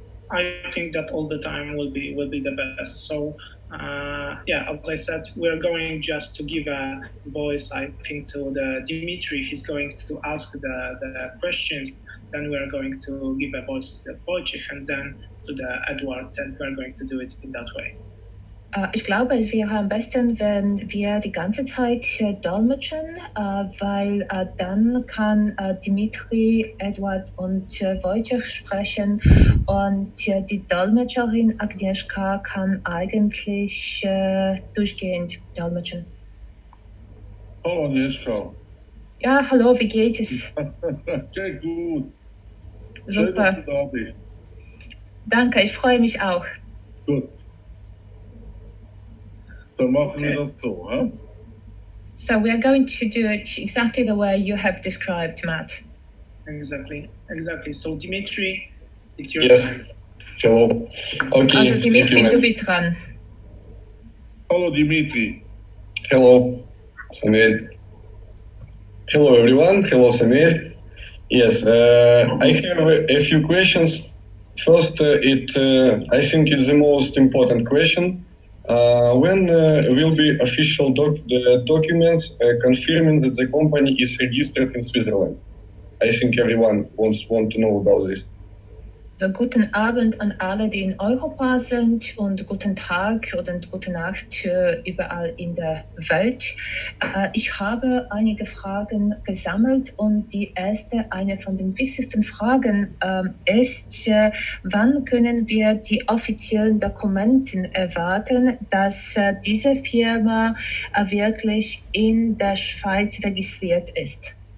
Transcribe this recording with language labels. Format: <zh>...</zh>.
<en>I think that all the time will be the best. So yeah, as I said, we're going just to give a voice, I think, to the Dimitri. He's going to ask the questions. Then we are going to give a voice to the Wojciech, and then to the Edward, and we're going to do it in that way.</en> <de>Ich glaube, es wäre am besten, wenn wir die ganze Zeit dolmetschen, weil dann kann Dimitri, Edward und Wojciech sprechen, und die Dolmetscherin Agnieszka kann eigentlich durchgehend dolmetschen. Hallo Agnieszka. Ja, hallo, wie geht es? Okay, gut. Super. Schön, dass du da bist. Danke, ich freue mich auch. Gut. Dann machen wir das so, huh?</de> <en>So we are going to do it exactly the way you have described, Matt. Exactly. So Dimitri, it's your Yes. time. Hello. Okay.</en> <de>Also Dimitri, du bist dran. Hallo Dimitri.</de> <en>Hello, Samuel. Hello, everyone. Hello, Samuel. Yes, I have a few questions. First, I think it's the most important question. When will be official documents confirming that the company is registered in Switzerland? I think everyone want to know about this.</en> <de>So, guten Abend an alle, die in Europa sind, und guten Tag oder gute Nacht überall in der Welt. Ich habe einige Fragen gesammelt, und die erste, eine von den wichtigsten Fragen ist, wann können wir die offiziellen Dokumenten erwarten, dass diese Firma wirklich in der Schweiz registriert ist?</de>